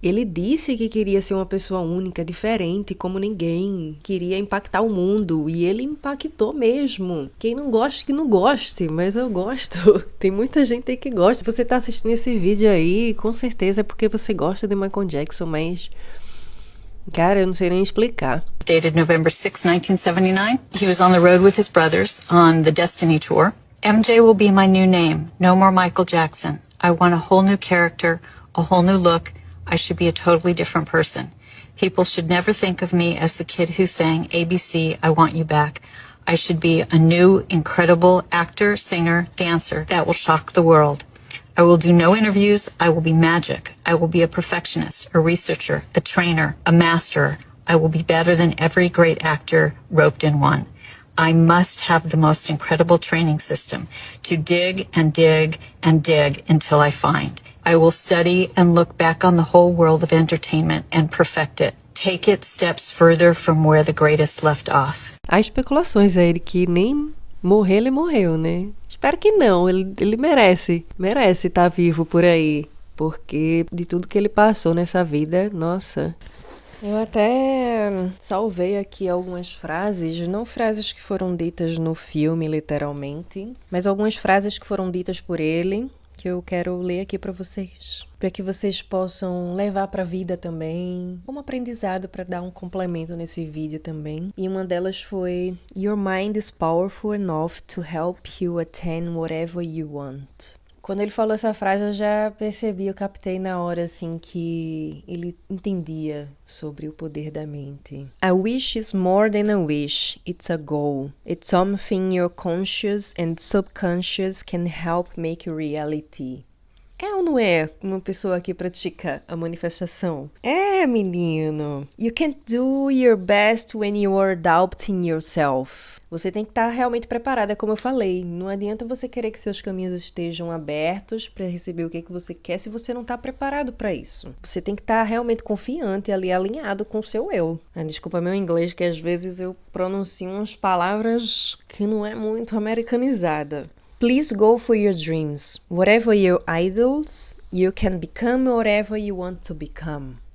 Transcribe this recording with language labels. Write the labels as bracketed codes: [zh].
[pt] Ele disse que queria ser uma pessoa única, diferente, como ninguém, queria impactar o mundo, e ele impactou mesmo. Quem não gosta, que não goste, mas eu gosto. Tem muita gente aí que gosta. Você tá assistindo esse vídeo aí, com certeza é porque você gosta de Michael Jackson, mas cara, eu não sei nem explicar. [en] Dated November 6, 1979. He was on the road with his brothers on the Destiny Tour. MJ will be my new name. No more Michael Jackson. I want a whole new character, a whole new look. I should be a totally different person. People should never think of me as the kid who sang ABC, I Want You Back. I should be a new, incredible actor, singer, dancer that will shock the world. I will do no interviews. I will be magic. I will be a perfectionist, a researcher, a trainer, a master. I will be better than every great actor roped in one. I must have the most incredible training system to dig and dig and dig until I find. I will study and look back on the whole world of entertainment and perfect it. Take it steps further from where the greatest left off. [pt] Há especulações aí de que nem morrer ele morreu, né? Espero que não, ele merece estar vivo por aí, porque de tudo que ele passou nessa vida, nossa. Eu até salvei aqui algumas frases, não frases que foram ditas no filme, literalmente, mas algumas frases que foram ditas por ele, que eu quero ler aqui para vocês, para que vocês possam levar para a vida também, como aprendizado para dar um complemento nesse vídeo também. E uma delas foi: [en] Your mind is powerful enough to help you attain whatever you want. [pt] Quando ele falou essa frase, eu já percebi, eu captei na hora, assim, que ele entendia sobre o poder da mente. [en] A wish is more than a wish, it's a goal. It's something your conscious and subconscious can help make reality. [pt] É ou não é uma pessoa que pratica a manifestação? É, menino. [en] You can't do your best when you are doubting yourself. [pt] Você tem que estar realmente preparada, como eu falei. Não adianta você querer que seus caminhos estejam abertos para receber o que você quer se você não está preparado para isso. Você tem que estar realmente confiante ali, alinhado com o seu eu. Desculpa meu inglês, que às vezes eu pronuncio umas palavras que não é muito americanizada. [en] Please go for your dreams. Whatever your idols, you can become whatever you want to become.